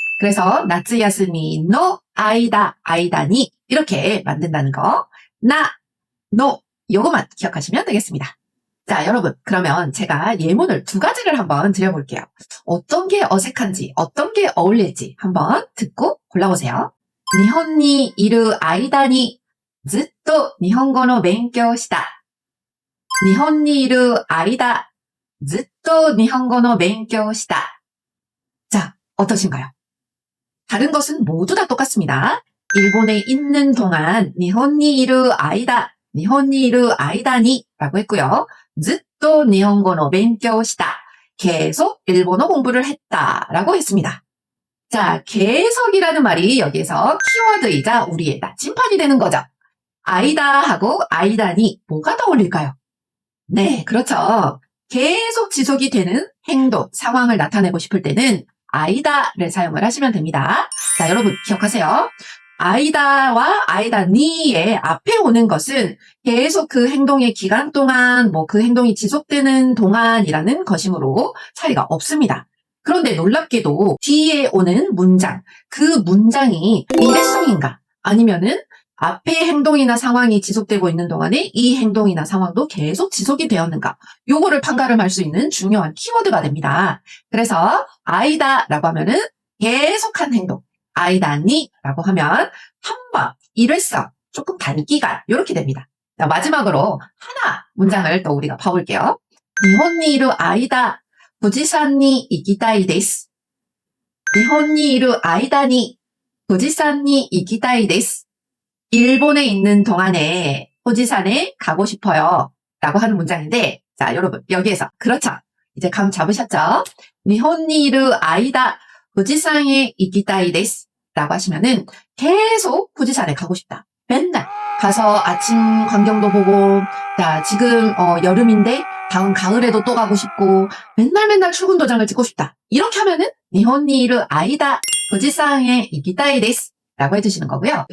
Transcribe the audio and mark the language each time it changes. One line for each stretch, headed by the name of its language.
Korean: 그래서 나츠야스미노 아이다니 이렇게 만든다는 거. 나, 노 요거만 기억하시면 되겠습니다. 자, 여러분, 그러면 제가 예문을 두 가지를 한번 드려볼게요. 어떤 게 어색한지, 어떤 게 어울릴지 한번 듣고 골라보세요.
Japanese: 日本にいる間にずっと日本語の勉強した。日本にいる間、ずっと日本語の勉強した.
Korean: 자, 어떠신가요? 다른 것은 모두 다 똑같습니다. 일본에 있는 동안
Japanese: 日本にいる間, 日本にいる間に
Korean: 라고 했고요.
Japanese: ずっと日本語の勉強した.
Korean: 계속 일본어 공부를 했다 라고 했습니다. 자, 계속이라는 말이 여기에서 키워드이자 우리의 나침판이 되는 거죠. 아이다 하고 아이다니 뭐가 떠올릴까요? 네, 그렇죠. 계속 지속이 되는 행동, 상황을 나타내고 싶을 때는 아이다를 사용을 하시면 됩니다. 자, 여러분 기억하세요. 아이다와 아이다니의 앞에 오는 것은 계속 그 행동의 기간 동안, 그 행동이 지속되는 동안이라는 것이므로 차이가 없습니다. 그런데 놀랍게도 뒤에 오는 문장, 그 문장이 일회성인가 아니면은 앞에 행동이나 상황이 지속되고 있는 동안에 이 행동이나 상황도 계속 지속이 되었는가, 요거를 판가름할 수 있는 중요한 키워드가 됩니다. 그래서 아이다라고 하면은 계속한 행동, 아이다니라고 하면 한 번, 일회성, 조금 단기간 이렇게 됩니다. 자, 마지막으로 하나 문장을 또 우리가 봐볼게요.
Japanese: 日本にいる間、富士山に行きたいです。日本にいる間に富士山に行きたいです.
Korean: 일본에 있는 동안에 후지산에 가고 싶어요 라고 하는 문장인데, 자, 여러분 여기에서 그렇죠, 이제 감 잡으셨죠?
Japanese: 日本にいる間、富士山へ行きたいです
Korean: 라고 하시면은 계속 후지산에 가고 싶다, 맨날 가서 아침 광경도 보고, 자, 지금 여름인데 다음 가을에도 또 가고 싶고 맨날 출근 도장을 찍고 싶다, 이렇게 하면은 日本にいる間、富士山へ行きたいです라고 해주시는 거고요.